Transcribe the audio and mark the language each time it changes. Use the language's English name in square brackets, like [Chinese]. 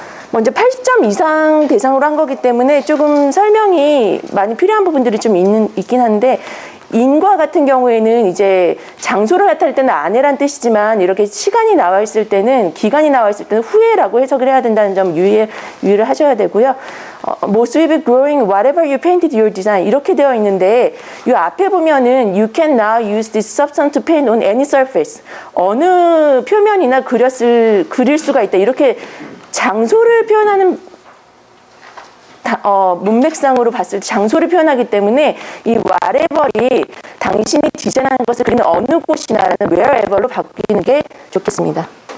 [Korean] 먼저 80점 이상 대상으로 한 거기 때문에 조금 설명이 많이 필요한 부분들이 좀 있긴 한데, 인과 같은 경우에는 이제 장소를 나타낼 때는 안에란 뜻이지만, 이렇게 시간이 나와 있을 때는, 기간이 나와 있을 때는 후에라고 해석을 해야 된다는 점 유의를 하셔야 되고요. [English] Most will be growing whatever you painted your design. [Korean] 이렇게 되어 있는데, 이 앞에 보면은 [English] you can now use this substance to paint on any surface. [Korean] 어느 표면이나 그릴 수가 있다. 이렇게 장소를 표현하는 문맥상으로 봤을 때 장소를 표현하기 때문에 이 whatever이 당신이 디자인하는 것을 그리는 어느 곳이나라는 wherever로 바뀌는 게 좋겠습니다.